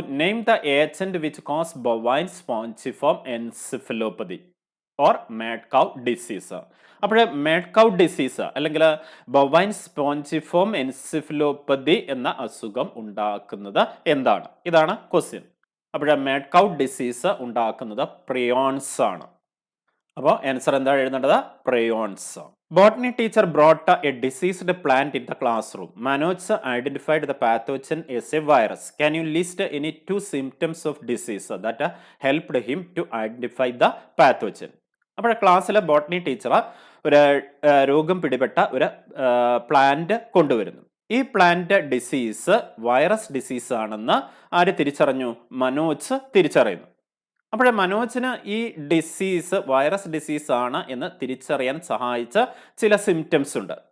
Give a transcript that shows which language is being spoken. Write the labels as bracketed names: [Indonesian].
[English] Name the agent which cause bovine spongiform encephalopathy or mad cow disease. [Malayalam] അപ്പോൾ mad കൗ disease അല്ലെങ്കിൽ bovine spongiform encephalopathy എന്ന അസുഖം ഉണ്ടാക്കുന്നത് എന്താണ്? ഇതാണ് ക്വസ്റ്റ്യൻ. അപ്പോൾ മാഡ് കൗ ഡിസീസ് ഉണ്ടാക്കുന്നത് പ്രിയോൺസ് ആണ്. അപ്പോൾ ആൻസർ എന്താണ് എഴുതേണ്ടത്? Prions. [English] Botany teacher brought a diseased plant in the classroom. Manoj identified the pathogen as a virus. Can you list any two symptoms of disease that helped him to identify the pathogen? [Malayalam] അപ്പോൾ ക്ലാസ്സിലെ botany teacher ഒരു രോഗം പിടിപെട്ട ഒരു plant കൊണ്ടുവരുന്നു. ഈ plant disease virus disease ആണെന്ന് ആര് തിരിച്ചറിഞ്ഞു? മനോജ് തിരിച്ചറിയുന്നു. അപ്പോൾ മനോജിന് ഈ ഡിസീസ് വൈറസ് ഡിസീസ് ആണ് എന്ന് തിരിച്ചറിയാൻ സഹായിച്ച ചില സിംറ്റംസ് ഉണ്ട്.